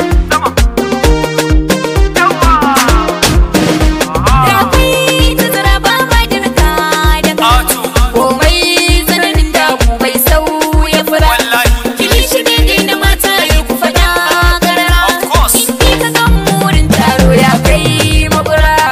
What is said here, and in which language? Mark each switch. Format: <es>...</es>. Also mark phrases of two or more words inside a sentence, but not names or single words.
<ha>Sama. Yawa. Aha. Da kwai tazara ba ma dirka da ka. Ato. Komai tsananin damu bai sauya fura. Wallahi. Kilishi ne dai na mata ya ku faɗa karara.</ha> <en>Of course.</en> <ha>In dai ka gan mu wurin taro ya kai makura.</ha>